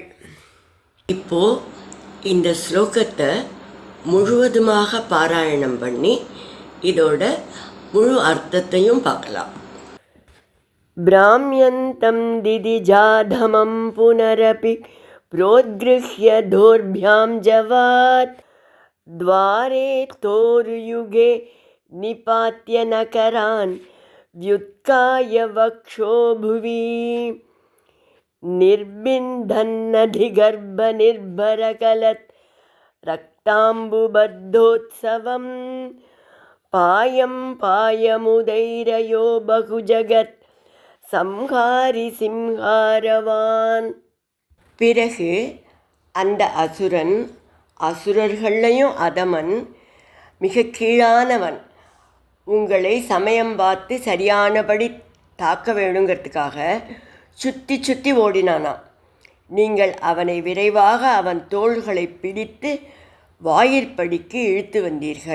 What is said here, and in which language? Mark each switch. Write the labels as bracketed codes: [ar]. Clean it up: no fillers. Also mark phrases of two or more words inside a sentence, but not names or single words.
[ta] இப்போ இந்த ஸ்லோகத்தை முழுவதுமாக பாராயணம் பண்ணி இதோட முழு அர்த்தத்தையும் பார்க்கலாம். [sa] भ्राम्यन्तं दितिजाधमं पुनरपि प्रोद्गृह्य दोर्भ्यां जवात्. द्वारे तोरुयुगे निपात्य नकरान् व्युत्काय वक्षो भुवि. निर्बिन्धन्नधिगर्भनिर्भरकलत् रक्ताम्बुबद्धोत्सवम्. पायं पायमुदैरयो बहुजगत् संहारि सिंहारवान्. [ta] பிறகு அந்த அசுரன், அசுரர்களையும் அதமன், மிக கீழானவன், உங்களை சமயம் பார்த்து சரியானபடி தாக்க வேணுங்கிறதுக்காக சுற்றி சுற்றி ஓடினானாம். நீங்கள் அவனை விரைவாக அவன் தோள்களை பிடித்து வாயிற்படிக்கு இழுத்து வந்தீர்கள்.